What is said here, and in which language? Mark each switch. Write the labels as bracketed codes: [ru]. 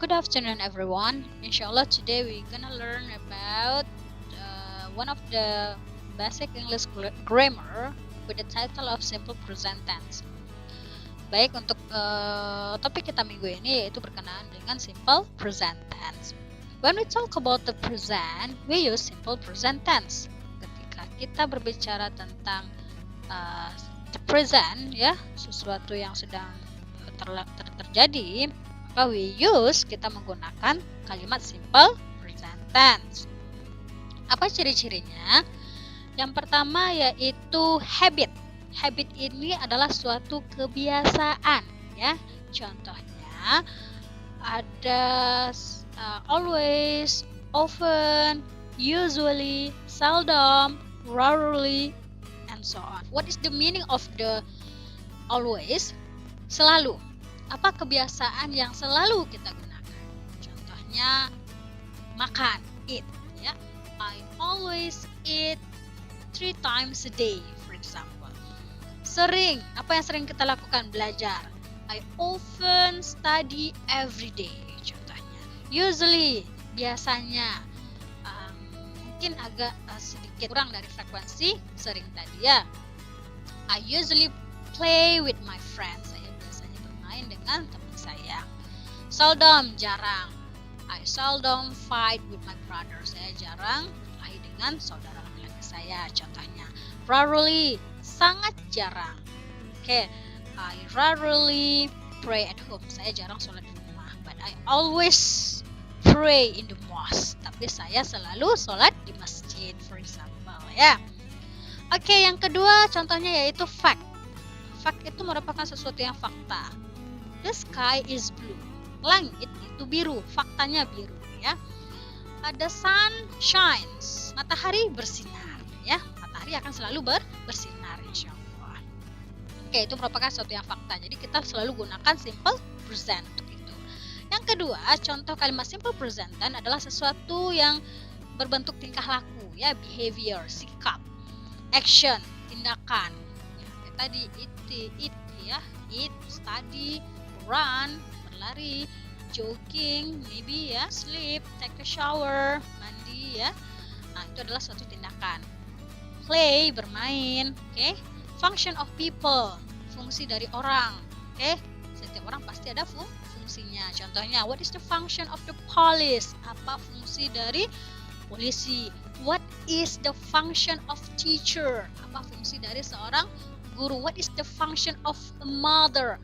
[en] Good afternoon, everyone. Inshallah, today we're gonna learn about one of the basic English grammar with the title of simple present tense. [id] Baik, untuk topik kita minggu ini yaitu berkenaan dengan simple present tense. [en] When we talk about the present, we use simple present tense. [id] Ketika kita berbicara tentang the present, ya, sesuatu yang sedang terjadi, maka kita menggunakan kalimat simple present tense. Apa ciri-cirinya? Yang pertama yaitu habit. Habit ini adalah suatu kebiasaan, ya. Contohnya ada [en] always, often, usually, seldom, rarely, and so on. What is the meaning of the always? [id] Selalu. Apa kebiasaan yang selalu kita gunakan? Contohnya makan, eat, ya. [en] I always eat 3 times a day, for example. [id] Sering, apa yang sering kita lakukan? Belajar. [en] I often study every day, contohnya. [id] Usually, biasanya, mungkin agak sedikit kurang dari frekuensi sering tadi, ya. [en] I usually play with my friends. [id] Saya biasanya bermain dengan teman saya. [en] Seldom, jarang. I seldom fight with my brother. [id] Saya jarang berkelahi dengan saudara laki-laki saya, contohnya. [en] Rarely, sangat jarang. Okay. I rarely pray at home. [id] Saya jarang sholat di rumah. [en] But I always pray in the mosque. [id] Tapi saya selalu sholat di masjid, [en] for example, [id] ya. Oke, yang kedua contohnya yaitu fact. Fact itu merupakan sesuatu yang fakta. [en] The sky is blue. [id] Langit itu biru. Faktanya biru, ya. [en] The sun shines. [id] Matahari bersinar, ya. Matahari akan selalu bersinar, insya Allah. Oke, itu merupakan sesuatu yang fakta. Jadi kita selalu gunakan simple present untuk itu. Yang kedua, contoh kalimat simple present tense adalah sesuatu yang berbentuk tingkah laku, ya. Behavior, sikap. Action, tindakan. Ya, kayak tadi eat, ya. Eat, study, run, berlari, jogging, maybe, ya. Sleep, take a shower, mandi, ya. Nah, itu adalah suatu tindakan. Play, bermain, oke. [en] Function of people, [id] fungsi dari orang, oke. Setiap orang pasti ada fungsinya. [en] Contohnya, what is the function of the police? [id] Apa fungsi dari polisi? [en] What is the function of teacher? [id] Apa fungsi dari seorang guru? [en] What is the function of a mother?